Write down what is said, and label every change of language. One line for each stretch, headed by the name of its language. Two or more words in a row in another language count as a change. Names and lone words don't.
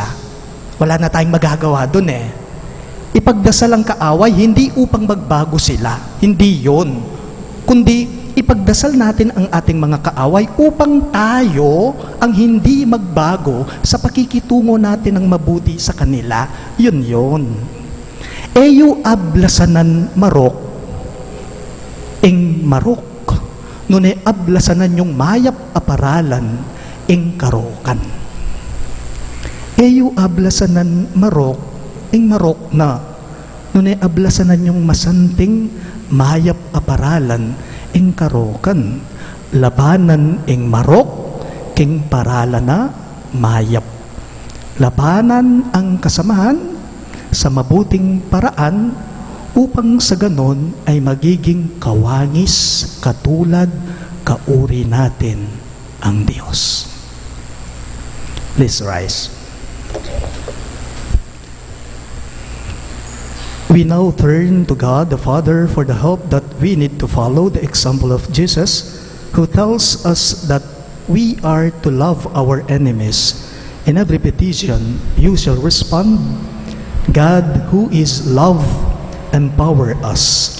Filipino: Wala na tayong magagawa dun Ipagdasal ang kaaway, hindi upang magbago sila. Hindi yon. Kundi ipagdasal natin ang ating mga kaaway upang tayo ang hindi magbago sa pakikitungo natin ng mabuti sa kanila. Yun.
Pampanga: Eyo ablasanan marok, ing marok, nune ablasanan yung mayap aparalan, ing karokan. Eyo ablasanan marok, ing marok na, nune ablasanan yung masanting mayap aparalan, ing karokan. Labanan ing marok, king paralan na mayap.
Filipino: Labanan ang kasamahan sa mabuting paraan upang sa ganon ay magiging kawangis katulad kauri natin ang Diyos.
English: Please rise. We now turn to God the Father for the help that we need to follow the example of Jesus, who tells us that we are to love our enemies. In every petition, you shall respond, God, who is love, empower us.